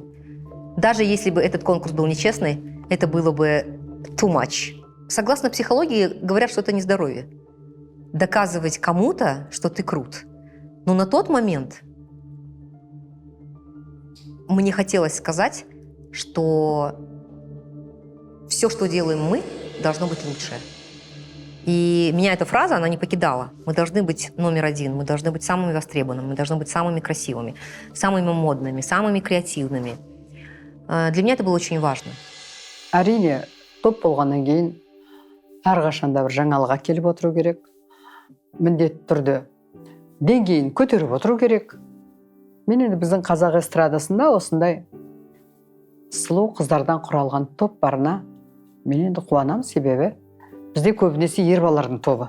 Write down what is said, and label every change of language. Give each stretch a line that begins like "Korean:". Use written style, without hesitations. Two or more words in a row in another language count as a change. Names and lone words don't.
Russian: Даже если бы этот конкурс был нечестный, это было бы
English: too much.
Russian: Согласно психологии, говорят, что это не здоровье. Доказывать кому-то, что ты крут. Но на тот момент мне хотелось сказать, что все, что делаем мы, должно быть лучшее. И меня эта фраза, она не покидала. Мы должны быть номер один, мы должны быть самыми востребованными, мы должны быть самыми красивыми, самыми модными, самыми креативными. Для меня это было очень важно.
Kazakh: Әрине, топ болғаннан кейін әрқашанда бір жаңалық әкеліп отыру керек. Міндетті түрде деңгейін көтеріп отыру керек. Мен енді біздің қазақ эстрадасында осындай сұлу қыздардан құралған топ барына мен енді қуанамын, себебі бізде көбінесе ер балалардың тобы.